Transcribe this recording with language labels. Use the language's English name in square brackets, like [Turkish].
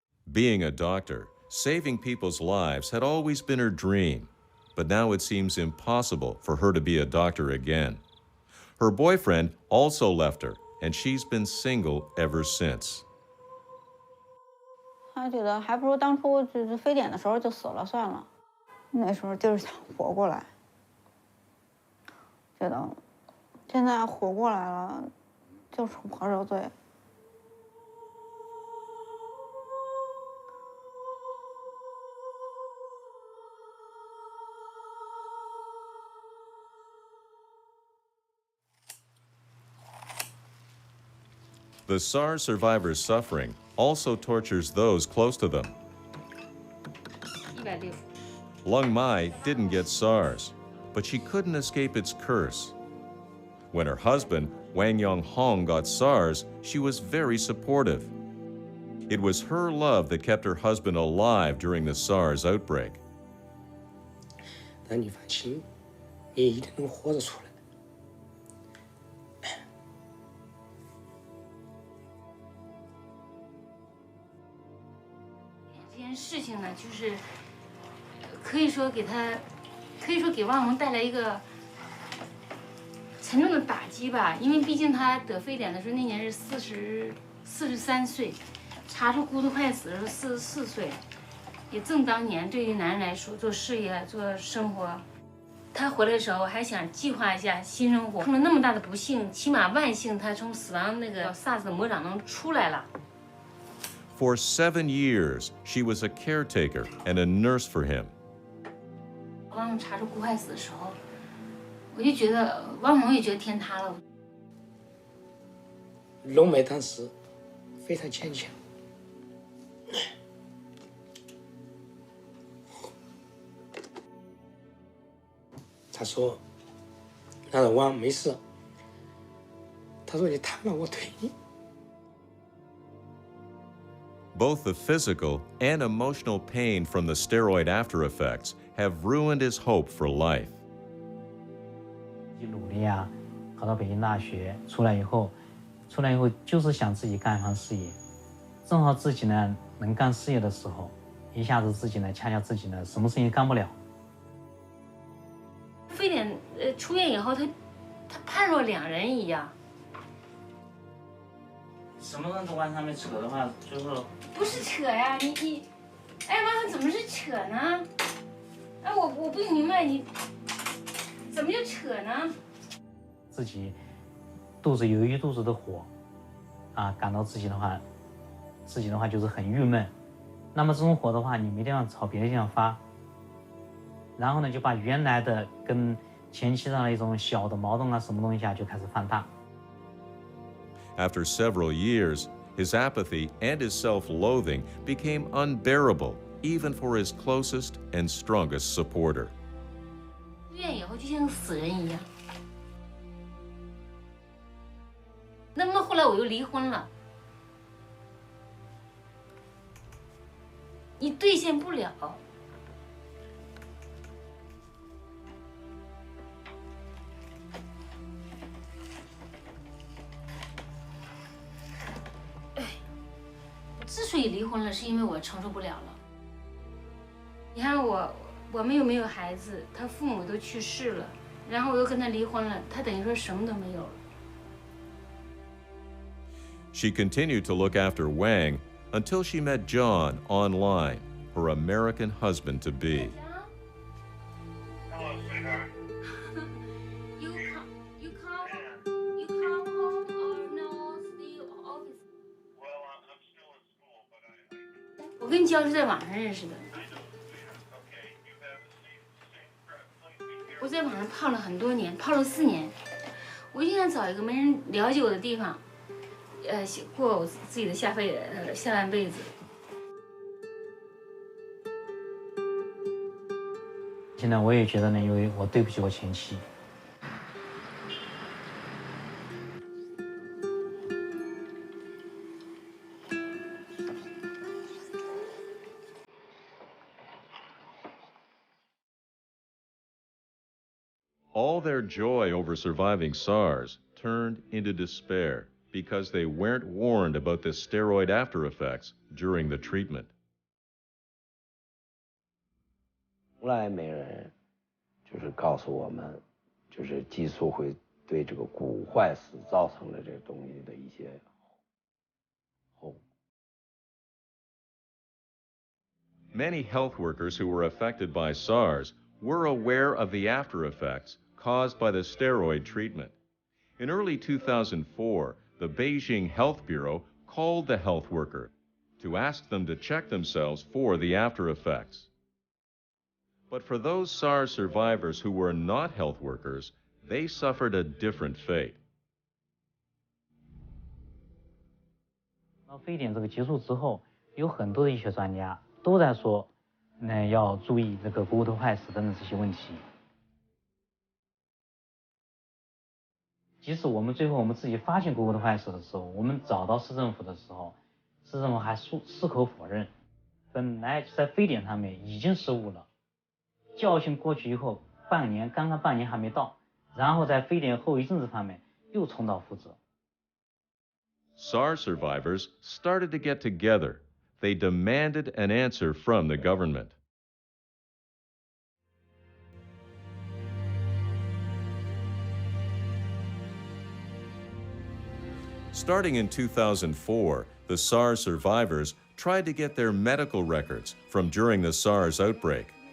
[English] Being a doctor, saving people's lives had always been her dream, but now it seems impossible for her to be a doctor again. Her boyfriend also left her, and she's been single ever since. [Chinese] 他觉得还不如当初就是非典的时候就死了算了，那时候就是想活过来，觉得现在活过来了，就是我受罪。 [English] The SARS survivors' suffering also tortures those close to them. 160. Lung Mai didn't get SARS, but she couldn't escape its curse. When her husband, Wang Yonghong, got SARS, she was very supportive. It was her love that kept her husband alive during the SARS outbreak. [Chinese] 但你放心，你一定能活着出来。这件事情呢，就是可以说给汪萌带来一个沉重的打击吧。因为毕竟他得非典的时候那年是43岁，查出骨头坏死的时候44岁，也正当年对于男人来说做事业做生活。他回来的时候还想计划一下新生活，碰了那么大的不幸，起码万幸他从死亡那个 SARS 的魔掌中出来了。 [English] For 7 years, she was a caretaker and a nurse for him. [Chinese] 汪萌查出骨坏死的时候，我就觉得汪萌也觉得天塌了。龙梅当时非常坚强，他说：“他说汪没事。” 他说：“你瘫了，我推你。” [English] Both the physical and emotional pain from the steroid after effects have ruined his hope for life. [Chinese] 努力啊，考到北京大学，出来以后就是想自己干一番事业，正好自己呢能干事业的时候，一下子自己呢恰恰自己呢什么事情干不了。非典出院以后，他判若两人一样。什么人都往上面扯的话，就是不是扯呀，你，哎妈，怎么是扯呢？哎，我不明白你怎么就扯呢？自己肚子有一肚子的火，啊，感到自己的话就是很郁闷。那么这种火的话，你没地方朝别的地方发，然后呢，就把原来的跟前期上的一种小的矛盾啊，什么东西啊，就开始放大。 [English] After several years, his apathy and his self-loathing became unbearable, even for his closest and strongest supporter. [Chinese] 出院以后就像死人一样。那么后来我又离婚了，你兑现不了。之所以离婚了，是因为我承受不了了。你看我们又没有孩子，他父母都去世了，然后我又跟他离婚了，他等于说什么都没有了。 [English] She continued to look after Wang until she met John online, her American husband-to-be. Hello, sweetheart. You come home or no? Still office? Well, I'm still in school, but I. [Chinese] 我跟娇是在网上认识的。我在网上泡了很多年，泡了4年。我就想找一个没人了解我的地方，过我自己的下半辈子。现在我也觉得呢，因为我对不起我前妻。 [English] All their joy over surviving SARS turned into despair because they weren't warned about the steroid after effects during the treatment. [Chinese] 从来没人就是告诉我们，就是激素会对这个骨坏死造成的这个东西的一些后果。 [English] Many health workers who were affected by SARS were aware of the after effects caused by the steroid treatment. In early 2004, the Beijing Health Bureau called the health worker to ask them to check themselves for the after effects. But for those SARS survivors who were not health workers, they suffered a different fate. [Chinese] 到非典这个结束之后，有很多的医学专家都在说，要注意这个骨头坏死等等这些问题。即使我们最后我们自己发现骨头坏死的时候，我们找到市政府的时候，市政府还矢口否认，本来在非典上面已经失误了，教训过去以后，刚刚半年还没到，然后在非典后遗症这方面又重蹈覆辙。 [English] SARS survivors started to get together. They demanded an answer from the government. Starting in 2004, the SARS survivors tried to get their medical records from during the SARS outbreak.